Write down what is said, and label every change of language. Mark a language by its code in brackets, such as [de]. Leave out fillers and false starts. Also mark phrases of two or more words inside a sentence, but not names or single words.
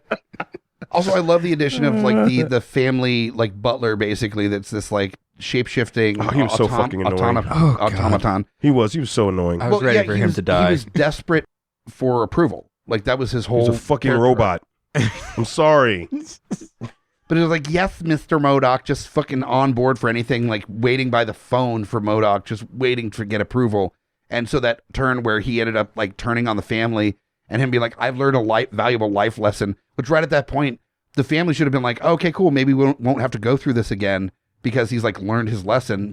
[en] Also, I love the addition of like the family like butler, basically. That's this like shape-shifting. Oh, he was so fucking annoying. Automaton. He was so annoying. I was ready for him to die. He was desperate for approval. Like that was his whole. He's a fucking character. robot. I'm sorry. But it was like, yes, Mr. M.O.D.O.K, just fucking on board for anything, like waiting by the phone for M.O.D.O.K, just waiting to get approval. And so that turn where he ended up like turning on the family and him being like, I've learned a valuable life lesson, which right at that point, the family should have been like, okay, cool. Maybe we won't have to go through this again because he's like learned his lesson.